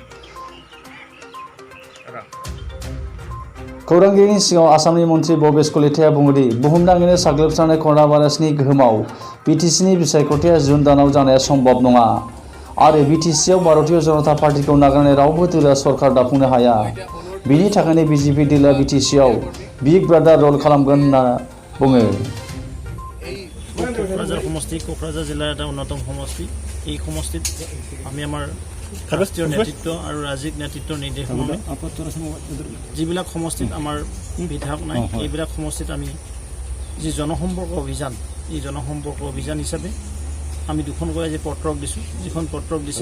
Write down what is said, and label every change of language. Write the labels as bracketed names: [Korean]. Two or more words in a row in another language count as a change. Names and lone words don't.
[Bodo] खौरांगिरिनि सिगाङाव आसामनि मन्थ्रि भबेश कलिताया बुङोदि बुहुमनाङैनो साग्लोबसारनाय कर'ना भाइरासनि गोहोमाव BTCनि बिसायख'थिया जुन दानाव जानाया सम्भब नङा आरो BTCआव भारतीय जनता पार्टीखौ नागारनानै रावबो दोलोआ सरकार दाफुंनो हाया। बेनि थाखायनो BJP दोलोआ BTCआव [English] big brother role [Bodo] खालामगोन होनना बुङो। [Assamese] কোকৰাঝাৰ সমষ্টি কোকৰাঝাৰ जिलाৰ এটা অন্যতম সমষ্টি এই সমষ্টিত আমি আমাৰ ৰাষ্ট্ৰীয় নেতৃত্ব আৰু ৰাজ্যিক নেতৃত্বৰ নিৰ্দেশমৰ্মে যিবিলাক সমষ্টিত আমাৰ বিধায়ক নাই এইবিলাক সমষ্টিত আমি যি জনসম্পৰ্ক অভিযান এই জনসম্পৰ্ক অভিযান হিচাপে আমি দুখনকৈ আজি পত্ৰক দিছোঁ যিখন পত্ৰক দিছে